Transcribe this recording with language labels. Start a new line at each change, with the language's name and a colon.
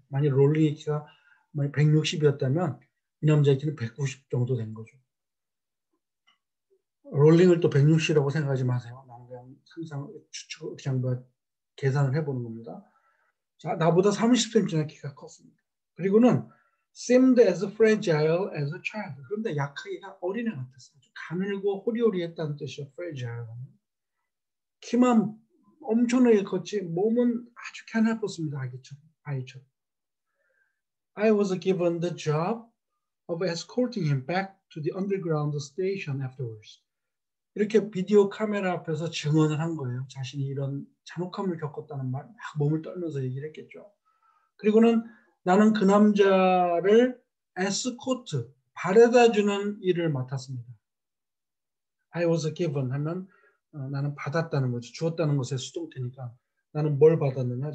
Korean: 만약 롤링의 키가 160이었다면 이 남자의 키는 190 정도 된 거죠. 롤링을 또 160이라고 생각하지 마세요. 나는 그냥 항상 추측, 그냥 뭐 계산을 해보는 겁니다. 자, 나보다 30cm나 키가 컸습니다. 그리고는
English: seemed as fragile as a child.
Korean: 그런데 약하기가 어린애 같았어요. 아주 가늘고 호리호리했다는 뜻이죠.
English: fragile.
Korean: 키만 엄청나게 컸지 몸은 아주 가냘었습니다. 아이처럼.
English: I was given the job of escorting him back to the underground station afterwards.
Korean: 이렇게 비디오 카메라 앞에서 증언을 한 거예요. 자신이 이런 잔혹함을 겪었다는 말, 막 몸을 떨면서 얘기를 했겠죠. 그리고는 나는 그 남자를 에스코트, 바래다 주는 일을 맡았습니다.
English: I was given
Korean: 하면 나는 받았다는 거죠. 주었다는 것의 수동태니까 나는 뭘 받았느냐?